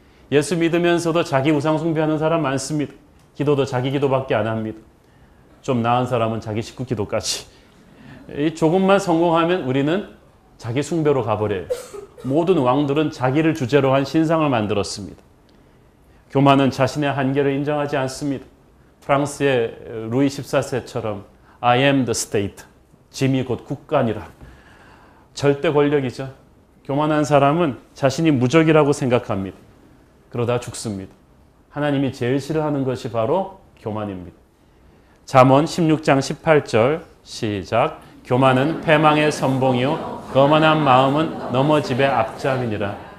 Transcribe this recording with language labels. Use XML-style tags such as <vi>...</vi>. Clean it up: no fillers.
<ko>예수 믿으면서도 자기 우상 숭배하는 사람 많습니다. 기도도 자기 기도밖에 안 합니다. 좀 나은 사람은 자기 식구 기도까지. 조금만 성공하면 우리는 자기 숭배로 가버려요. 모든 왕들은 자기를 주제로 한 신상을 만들었습니다. 교만은 자신의 한계를 인정하지 않습니다. 프랑스의 루이 14세처럼</ko> <en>I am the state.</en> <ko>짐이 곧 국가니라. 절대 권력이죠. 교만한 사람은 자신이 무적이라고 생각합니다. 그러다 죽습니다. 하나님이 제일 싫어하는 것이 바로 교만입니다. 잠언 16장 18절 시작. 교만은 패망의 선봉이요 거만한 마음은 넘어짐의 앞잡이니라.</ko>